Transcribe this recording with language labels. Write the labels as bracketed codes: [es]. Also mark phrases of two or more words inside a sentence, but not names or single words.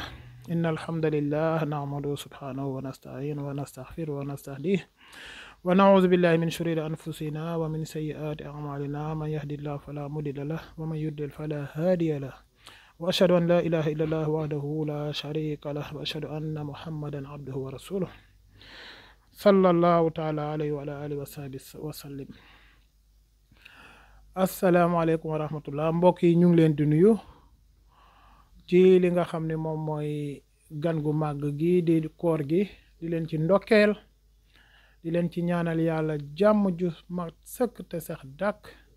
[ar] إن الحمد لله نحمد سبحانه ونستعين ونستغفر ونستهديه ونعوذ بالله من شرور أنفسنا ومن سيئات أعمالنا من يهده الله فلا مضل له ومن يضلل فلا هادي له. وأشهد أن لا إله إلا الله وحده لا شريك له وأشهد أن محمدا عبده ورسوله. صلى الله تعالى عليه وعلى آله وصحبه وسلم. السلام عليكم ورحمة الله [wo] mbokk yi ñu ngi leen di nuyu ci li nga xam ne moom mooy gan gu màgg gi di koor gi di leen ci ndokkeel di leen ci ñaanal yàlla jàmm ju mag sëkk te sax dàkk